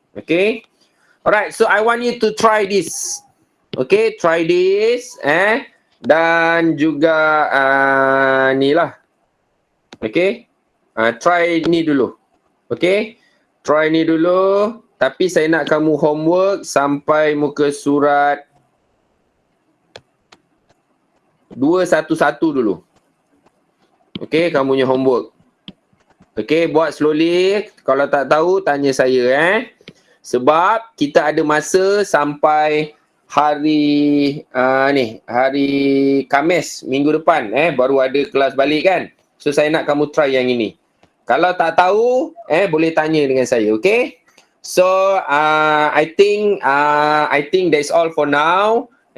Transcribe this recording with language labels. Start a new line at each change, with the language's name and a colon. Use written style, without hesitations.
English: Okay, alright, so I want you to try this. Okay, try this,
Malay: dan juga ni lah. Okay, try ni dulu. Okay, try ni dulu. Tapi saya nak kamu homework sampai muka surat 211 dulu. Okay, kamu punya homework. Okay, buat slowly. Kalau tak tahu, tanya saya. Sebab kita ada masa sampai hari hari Khamis minggu depan. Baru ada kelas balik kan. So, saya nak kamu try yang ini. Kalau tak tahu, boleh tanya dengan saya. Okay?
English: So, I think that's all for now.